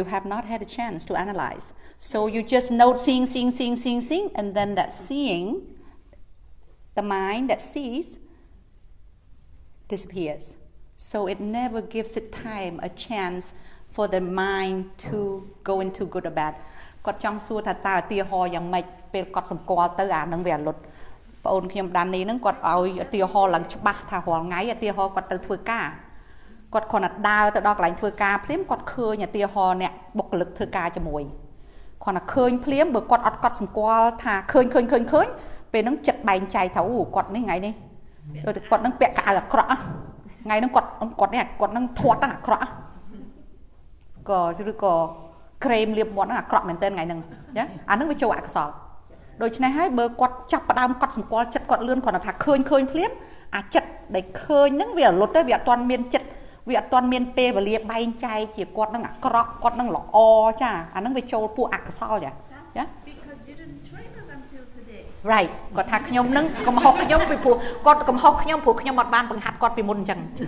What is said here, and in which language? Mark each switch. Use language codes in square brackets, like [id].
[en] You have not had a chance to analyze. So you just note seeing, and then that seeing, the mind that sees, disappears. So it never gives it time, a chance for the mind to go into good or bad. [km] គាត់ចង់សួរថាតើឧទាហរណ៍យ៉ាងម៉េចពេលគាត់សម្គាល់ទៅអានឹងវាលុតបងអូនខ្ញុំដាននេះហ្នឹងគាត់ឲ្យឧទាហរណ៍ឡើងច្បាស់ថារាល់ថ្ងៃឧទាហរណ៍គាត់ទៅធ្វើការគាត់គ្រាន់តែដើរទៅដល់កន្លែងធ្វើការភ្លាមគាត់ឃើញឧទាហរណ៍អ្នកបុគ្គលិកធ្វើការជាមួយគ្រាន់តែឃើញភ្លាមបើគាត់អត់គាត់សម្គាល់ថាឃើញពេលហ្នឹងចិត្តបែងចែកថាគាត់នេះថ្ងៃនេះគាត់នឹងពាក់កៅអាក្រក់ថ្ងៃហ្នឹងគាត់នឹងធាត់អាក្រក់ ឬក៏ក្រែមលាបមាត់ហ្នឹងអាក្រក់មែនតើថ្ងៃហ្នឹងណាអាហ្នឹងវាចូលអកុសលដូច្នេះហើយបើគាត់ចាប់ផ្ដើមកត់សម្គាល់ចិត្តគាត់លឿនគាត់ថាឃើញភ្លាមអាចិត្តដែលឃើញហ្នឹងវារលត់ទៅវាអត់ទាន់មានចិត្តវាអត់ទាន់មានពេលវេលាបែងចែកជាគាត់នឹងអាក្រក់គាត់នឹងល្អចាអាហ្នឹងវាចូលពួកអកុសលចា [en] Because you didn't train us until today. [km] Right គាត់ថាខ្ញុំនឹងកំហុសខ្ញុំពីព្រោះគាត់កំហុសខ្ញុំព្រោះខ្ញុំអត់បានបង្ហាត់គាត់ពីមុនអញ្ចឹង